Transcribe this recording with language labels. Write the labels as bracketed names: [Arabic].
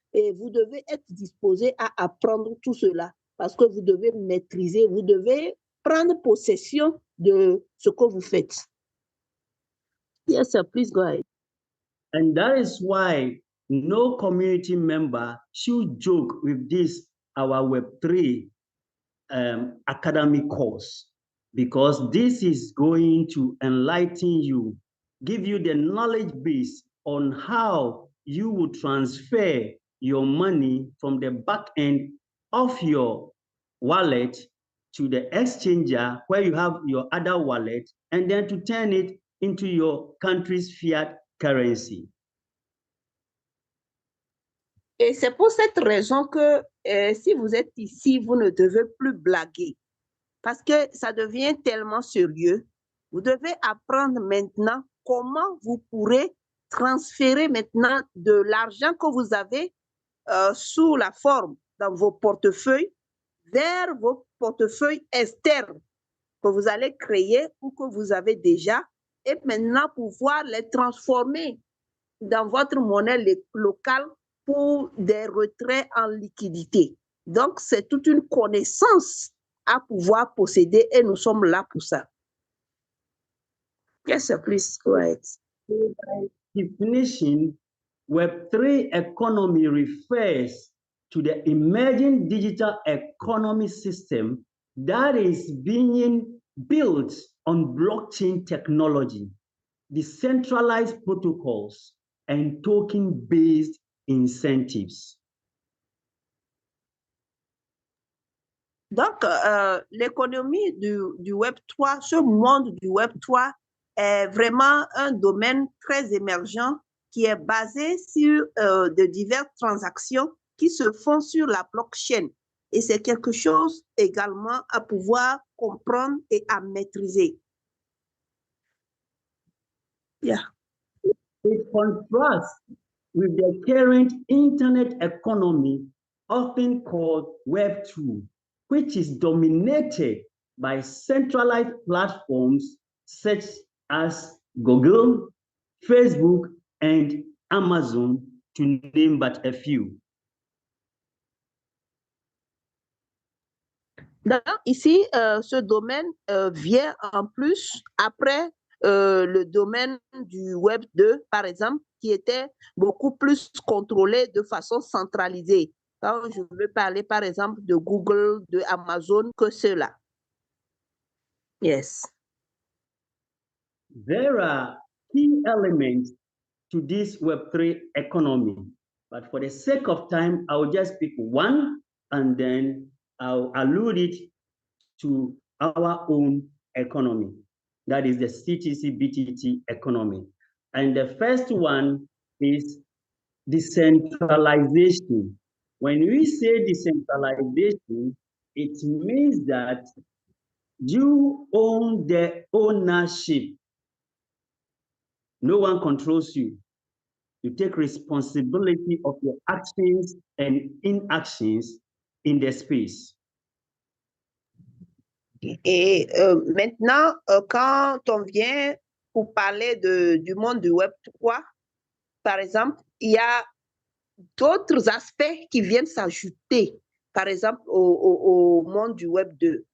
[French] Et vous devez être disposé à apprendre tout cela parce que vous devez maîtriser, vous devez prendre possession de ce que vous faites. [English] Yes, sir, please go ahead. And that is why no community member should joke with this, our Web3 academic course, because this is going to enlighten you, give you the knowledge base on how you will transfer your money from the back end of your wallet to the exchanger where you have your other wallet, and then to turn it into your country's fiat currency. [French] Et c'est pour cette raison que si vous êtes ici, vous ne devez plus blaguer. Parce que ça devient tellement sérieux. Vous devez apprendre maintenant comment vous pourrez transférer maintenant de l'argent que vous avez sous la forme dans vos portefeuilles vers vos portefeuilles externes que vous allez créer ou que vous avez déjà et maintenant pouvoir les transformer dans votre monnaie locale pour des retraits en liquidité. Donc, c'est toute une connaissance à pouvoir posséder et nous sommes là pour ça. [English] Yes, sir, please go ahead. By definition, Web3 economy refers to the emerging digital economy system that is being built on blockchain technology, decentralized protocols, and token-based incentives. [French] Donc, l'économie du Web3, ce monde du Web3 est vraiment un domaine très émergent qui est basé sur de diverses transactions qui se font sur la blockchain. Et c'est quelque chose également à pouvoir comprendre et à maîtriser. [English] Yeah. It contrasts with the current internet economy, often called Web2, which is dominated by centralized platforms such as Google, Facebook, and Amazon, to name but a few. [French] Ici, ce domaine vient en plus après le domaine du Web 2, par exemple, qui était beaucoup plus contrôlé de façon centralisée. Quand je veux parler, par exemple, de Google, de Amazon, que cela. [English] Yes. There are key elements to this Web3 economy, but for the sake of time, I'll just pick one and then I'll allude it to our own economy. That is the CTC BTT economy. And the first one is decentralization. When we say decentralization, it means that you own the ownership. No one controls you. You take responsibility of your actions and inactions in the space. [French] Et maintenant, quand on vient pour parler du monde du Web 3, par exemple, il y a d'autres aspects qui viennent s'ajouter, par exemple, au monde du Web 2.